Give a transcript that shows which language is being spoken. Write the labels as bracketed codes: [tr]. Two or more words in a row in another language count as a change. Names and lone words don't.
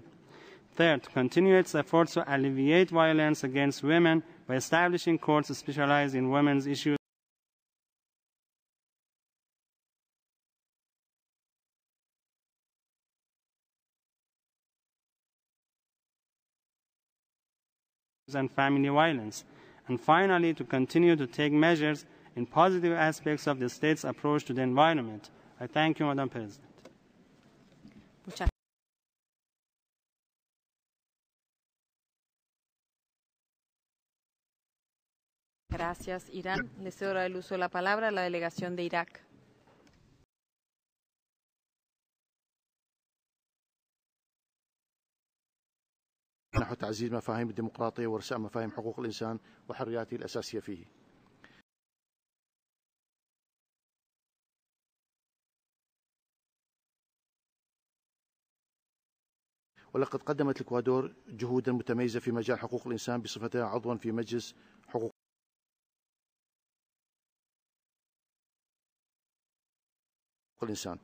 [en] Third, to continue its efforts to alleviate violence against women by establishing courts specialized in women's issues and family violence. And finally, to continue to take measures in positive aspects of the state's approach to the environment. I thank you, Madam President. [es] Gracias, Irán. Le cedo ahora el uso de la palabra a la delegación de Irak. [ar] نحو تعزيز مفاهيم الديمقراطية وارساء مفاهيم حقوق الإنسان وحرياته الأساسية فيه. ولقد قدمت الإكوادور جهودا متميزة في مجال حقوق الإنسان بصفتها عضوا في مجلس حقوق الإنسان.